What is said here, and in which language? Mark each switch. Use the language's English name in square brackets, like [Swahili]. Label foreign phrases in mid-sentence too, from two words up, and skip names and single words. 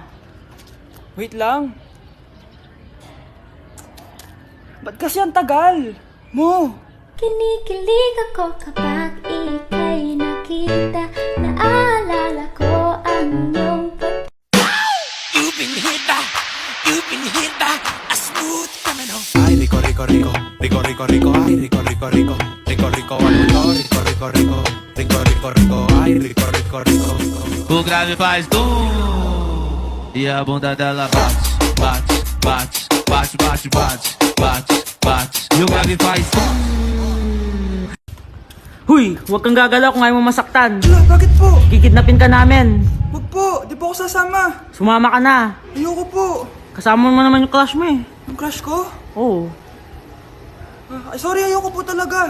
[Filipino] Wait lang. Ba't kasi ang tagal? Mo! Kinikilig ako kapag ika'y nakita. Naalala ko ang iyong [Spanish] Ay rico rico rico, rico rico rico, ay rico rico rico, rico rico rico, rico rico rico, rico rico rico, ay rico rico rico. [Portuguese] O grave faz e a bunda dela bate, bate, bate, bate, bate, bate, bate, bate. E o grave faz [Filipino] Huy, huwag kang gagalaw kung ayaw mo masaktan. Ala, bakit po? Kikidnapin ka namin. Wag po, di po ako sasama. Sumama ka na. Ayoko po. Kasama mo naman yung crush mo eh. Yung crush ko? Oo. Ay, sorry, ayoko po talaga.